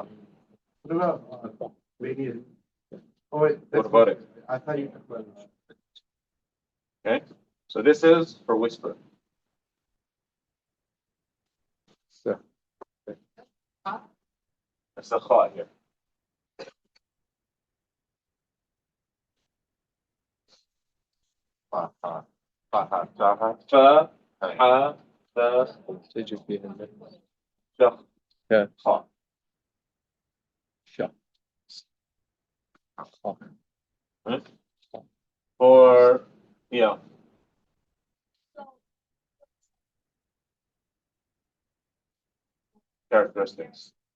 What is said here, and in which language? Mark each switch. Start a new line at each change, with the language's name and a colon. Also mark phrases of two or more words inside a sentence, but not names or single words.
English: What about median? Oh, wait, What about it? I thought you talked about it. Okay, so this is for whisper. That's the kha here. Fa, ha, fa, ha, ja, ha, fa, ha, da,
Arabic: تجد فيها ja,
English: Yeah. kha.
Arabic: الشاء.
English: Right? Or, yeah. Characteristics.